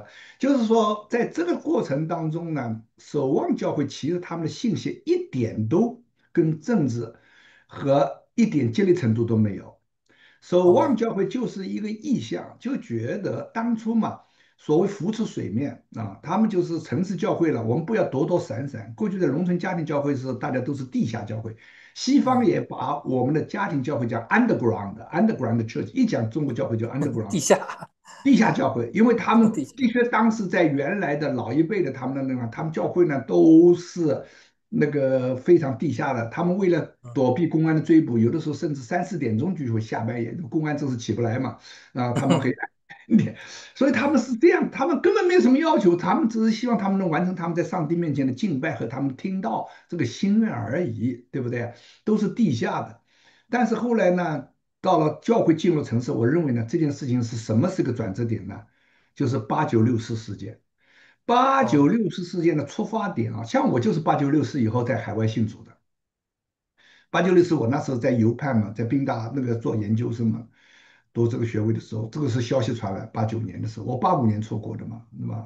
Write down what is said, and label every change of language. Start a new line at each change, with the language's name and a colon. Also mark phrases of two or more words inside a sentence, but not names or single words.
Chinese: 就是說，在這個過程當中呢，守望教會其實他們的信息一點都跟政治和一點接力程度都沒有。守望哦教會就是一個意向，就覺得當初嘛，所謂浮出水面啊，他們就是城市教會了，我們不要躲躲閃閃。過去的農村家庭教會是大家都是地下教會，西方嗯，也把我們的家庭教會叫
English: underground church，
Chinese: 一講中國教會就地 underground。下地下教會，因為他們地下，的確當時在原來的老一輩的他們的那個，他們教會呢都是那個非常地下的。他們為了嗯躲避公安的追捕，有的時候甚至3、4點鐘就會下半夜，公安真是起不來嘛，啊，他們很一點，所以他們嗯是這樣，他們根本沒有什麼要求，他們只是希望他們能完成他們在上帝面前的敬拜和他們聽到這個心願而已，對不對？都是地下的。但是後來呢，到了教會進入城市，我認為呢，這件事情是什麼是個轉折點呢？就是8·9·6·4事件。八九哦六四事件的出發點啊，像我就是8·9·6·4以後在海外信主的。8·9·6·4我那時候在猶判嘛，在賓大那個做研究生嘛，讀這個學位的時候，這個是消息傳來89年的時候，我85年出國的嘛，對吧？